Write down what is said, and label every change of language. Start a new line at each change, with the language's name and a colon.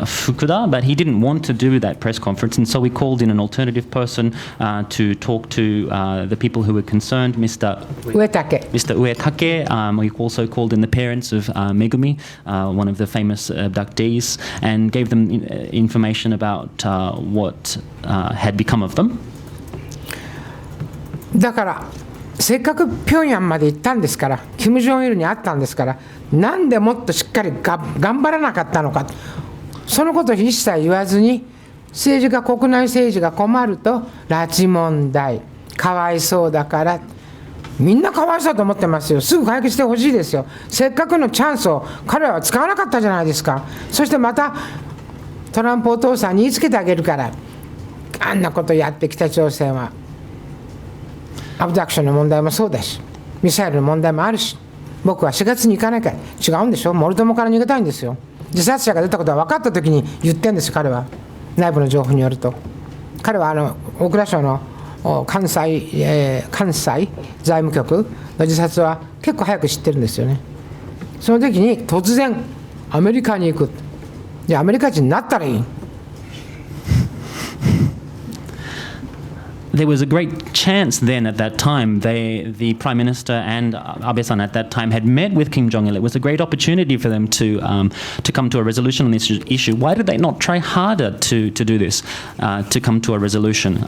English: Fukuda, but he didn't want to do that press conference, and so we called in an alternative person to talk to the people who were concerned, Mr. Uetake. We also called in the parents of Megumi, one of the famous abductees, and gave them information about what had become of them.
Japanese: だからせっかく平壌まで行ったんですから、キム・ジョンイルに会ったんですから、なんでもっとしっかり頑張らなかったのか、そのことを一切言わずに、国内政治が困ると拉致問題かわいそうだから、みんなかわいそうと思ってますよ。すぐ解決してほしいですよ。せっかくのチャンスを彼らは使わなかったじゃないですか。そしてまたトランプお父さんに言いつけてあげるから、あんなことやって北朝鮮はアブダクションの問題もそうだし、ミサイルの問題もあるし、僕は4月に行かなきゃ違うんでしょ。モルドモから逃げたいんですよ。自殺者が出たことは分かった時に言ってんですよ。彼は内部の情報によると、彼は大蔵省の関西財務局の自殺は結構早く知ってるんですよね。その時に突然アメリカに行く、じゃあアメリカ人になったらいい。
English: There was a great chance then at that time, the Prime Minister and Abe-san at that time had met with Kim Jong-il. It was a great opportunity for them to come to a resolution on this issue. Why did they not try harder to do this, to come to a resolution?